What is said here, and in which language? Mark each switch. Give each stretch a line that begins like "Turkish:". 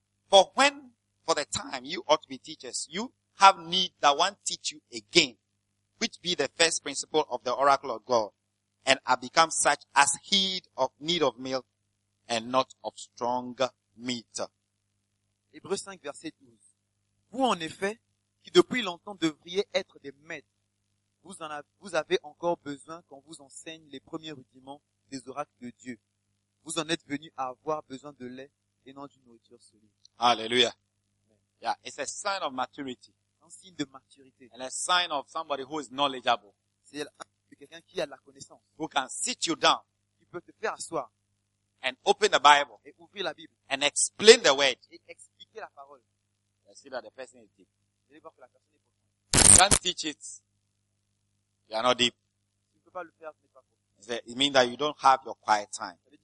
English: For when, for the time, you ought to be teachers, you have need that one teach you again, which be the first principle of the oracle of God, and are become such as heed of need of milk and not of strong meat.
French: Hébreux 5, verset 12. Vous, en effet, qui depuis longtemps devriez être des maîtres, vous avez encore besoin qu'on vous enseigne les premiers rudiments des oracles de Dieu. Vous en êtes venu à avoir besoin de lait et non d'une nourriture solide.
English: Alléluia. Yeah, it's a sign of maturity.
French: Un signe de maturité.
English: And a sign of somebody who is knowledgeable.
French: C'est quelqu'un qui a de la connaissance.
English: Who can sit you down.
French: Qui peut te faire asseoir.
English: And open the Bible.
French: Et ouvrir la Bible.
English: And explain the word.
French: Et expliquer la parole.
English: Let's see that the person is deep.
French: Vous allez voir que la personne est profonde.
English: You can't teach it. You are not deep.
French: Tu ne peux pas le faire, tu n'es pas profond.
English: It means that you don't have your quiet time.